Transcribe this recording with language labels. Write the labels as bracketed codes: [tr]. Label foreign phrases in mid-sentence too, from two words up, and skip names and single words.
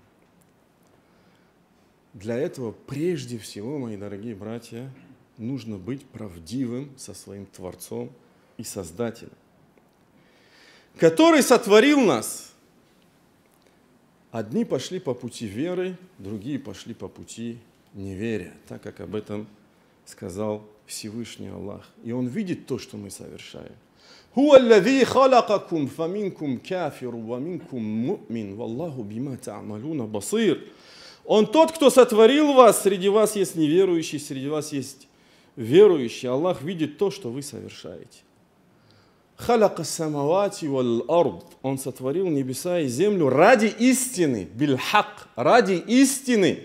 [ru] Для этого прежде всего, мои дорогие братья, нужно быть правдивым со своим Творцом и Создателем, который сотворил нас. Одни пошли по пути веры, другие пошли по пути неверия, так как об этом сказал Всевышний Аллах. И Он видит то, что мы совершаем. [ar] هو الذي خلقكم فمنكم كافر ومنكم مؤمن والله بما تعملون بصير. [ru] Он тот, кто сотворил вас, среди вас есть неверующий, среди вас есть верующий. Аллах видит то, что вы совершаете. Он сотворил небеса и землю ради истины, бильхак, ради истины.